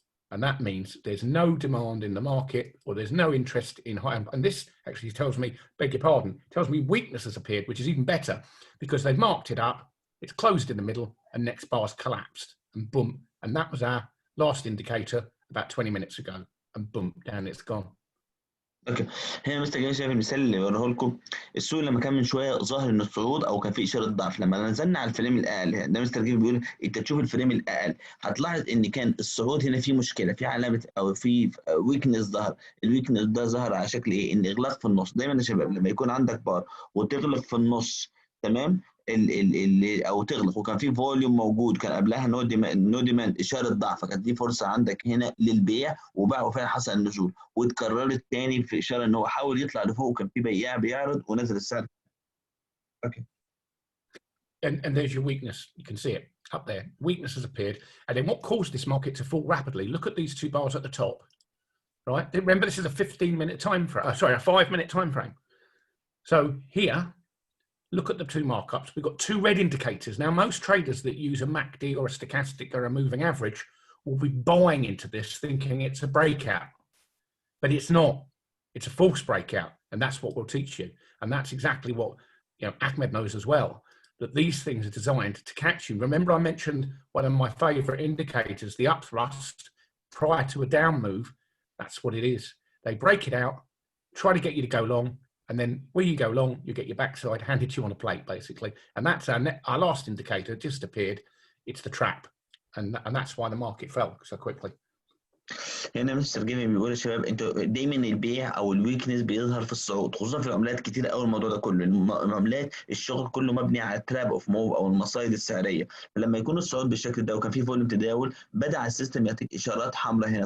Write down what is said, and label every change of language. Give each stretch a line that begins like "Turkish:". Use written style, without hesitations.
English: And that means there's no demand in the market, or there's no interest in high. And this actually tells me, beg your pardon, tells me weakness has appeared, which is even better because they've marked it up, it's closed in the middle, and next bar's collapsed, and boom. And that was our last indicator about 20 minutes ago, and boom, down it's gone.
Arabic: اوكي، هنا مستر جميل شايف المثال اللي بوريه لكم. السوق لما كان من شويه ظاهر ان الصعود او كان في اشاره ضعف، لما نزلنا على الفريم الاقل ده مستر جميل بيقول انت تشوف الفريم الاقل هتلاحظ ان كان الصعود هنا فيه مشكله، في علامه او في ويكنس ظهر. الويكنس ده ظهر على شكل ايه؟ ان اغلاق في النص. دايما يا شباب لما يكون عندك بار وتغلق في النص، تمام، او تغلق وكان في فوليوم موجود، كان قبلها نو ديماند اشاره ضعف، فكانت دي فرصه عندك هنا للبيع وباع، وفعلا حصل النزول. واتكررت تاني في اشاره ان هو حاول يطلع لفوق وكان في بياع بيعرض ونزل السعر. اوكي.
English: And there's your weakness. You can see it up there. Weakness has appeared. And then what caused this market to fall rapidly? Look at these two bars at the top, right? Remember, this is a 15-minute time frame. Sorry, a 5-minute time frame. So here, look at the two markups. We've got two red indicators. Now, most traders that use a MACD or a stochastic or a moving average will be buying into this thinking it's a breakout, but it's not. It's a false breakout, and that's what we'll teach you. And that's exactly what Ahmed knows as well, that these things are designed to catch you. Remember, I mentioned one of my favorite indicators, the upthrust prior to a down move. That's what it is. They break it out, try to get you to go long, and then when you go long, you get your backside handed to you on a plate, basically. And that's our last indicator, just appeared. It's the trap. And that's why the market fell so quickly.
Arabic: هنا مستر جيمي بيقول يا شباب انتوا دايما البيع او الويكنس بيظهر في الصعود، خصوصا في العملات كتير قوي. الموضوع ده كله العملات الشغل كله مبني على التراب اوف موف او المصايد السعريه. فلما يكون الصعود بالشكل ده وكان في فوليوم تداول، بدا السيستم يعطيك اشارات حمراء هنا.